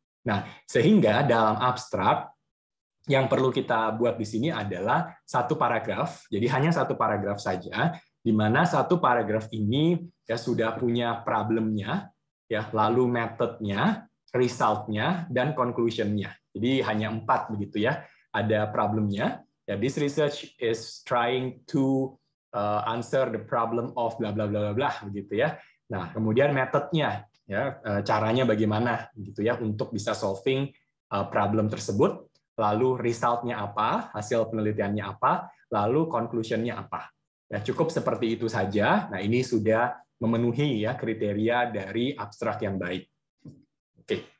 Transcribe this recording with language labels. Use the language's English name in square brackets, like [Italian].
[Indonesian] Nah, sehingga dalam abstrak yang perlu kita buat di sini adalah satu paragraf. Jadi hanya satu paragraf saja, di mana satu paragraf ini ya sudah punya problemnya, ya, lalu methodnya, resultnya, dan conclusionnya. Jadi hanya 4 begitu ya. Ada problemnya. [English] Ya, this research is trying to answer the problem of bla bla bla bla [Indonesian] begitu ya. Nah, kemudian metodenya, ya, caranya bagaimana gitu ya untuk bisa solving problem tersebut. Lalu resultnya apa, hasil penelitiannya apa, lalu conclusionnya apa. Ya, cukup seperti itu saja. Nah, ini sudah memenuhi ya kriteria dari abstrak yang baik. Oke.